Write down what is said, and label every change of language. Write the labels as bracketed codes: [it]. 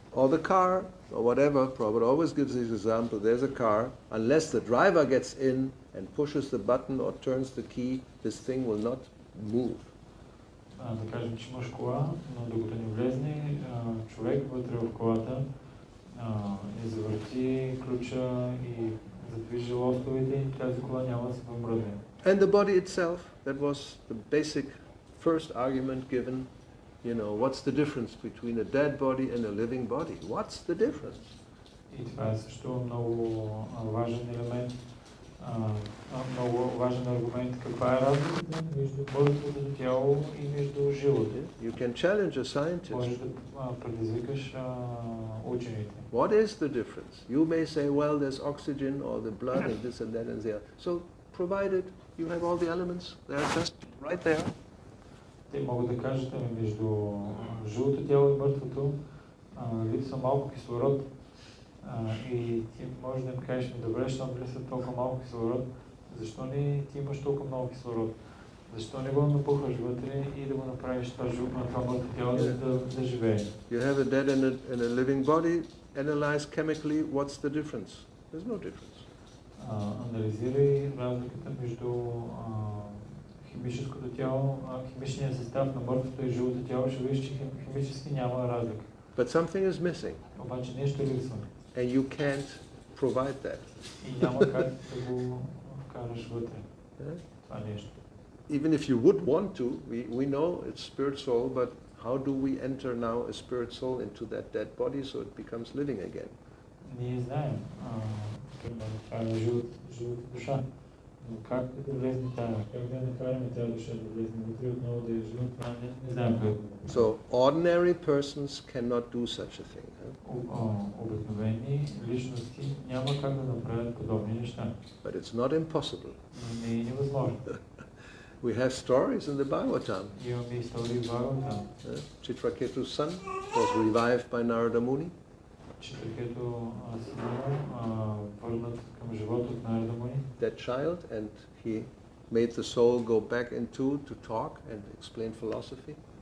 [en] Or the car, or whatever, Prabhupada always gives this example, there's a car, unless the driver gets in and pushes the button or turns the key, this thing will not move. [bg] Да кажем, че имаш кола, но докато не влезне човек вътре в колата, не завърти ключа и задвижи лостовете, тази кола няма да се помръдне. [en] And the body itself, that was the basic first argument given, you know, what's the difference between a dead body and a living body? What's the difference? [bg] И това е също много важен елемент, много важен аргумент. Каква е разликата между мъртвото тяло и между живото? [en] You can challenge a scientist. [bg] Можеш да предизвикаш учените. [en] What is the difference? You may say, well, there's oxygen or the blood and this and that and there. So, provided you have all the elements, they're just right there. [bg] Те могат да кажат, между живото тяло и мъртвото липсва малко кислород и ти можеш да им кажеш, добре, щом липсва толкова малко кислород, защо не ти имаш толкова много кислород? Защо не го напухаш вътре и да го направиш това мъртво тяло да живее? [en] You have a dead and a living body, analyze chemically, what's the difference? There's no difference. [bg] Анализирай разликата между химическото тяло, химичния състав на мъртвото и живото тяло, ще видиш, че химически няма разлика. [en] But something is missing. [bg] Обаче нещо липсва. [en] And you can't provide that. [bg] И няма как да го вкараш вътре. Това нещо. [en] Even if you would want to, we know it's spirit soul, but how do we enter now a spirit soul into that dead body so it becomes living again? [bg] Ние знаем, това е живата душа. Но как да влезне тая? Как да накараме тази душа да влезне вътре отново да е жива? Това не знаем как. [en] So ordinary persons cannot do such a thing. [bg] Обикновени личности няма как да направят подобни неща. [en] But it's not impossible. [bg] Не е невъзможно. [en] We have stories in the Bhagavatam. [bg] Имаме истории в Бхагаватам. [en] Chitraketu's son was revived by Narada Muni. [bg] Читракето сина върнат към живота от Нарада Муни. [en] That child, and he made the soul go back into to talk and explain philosophy.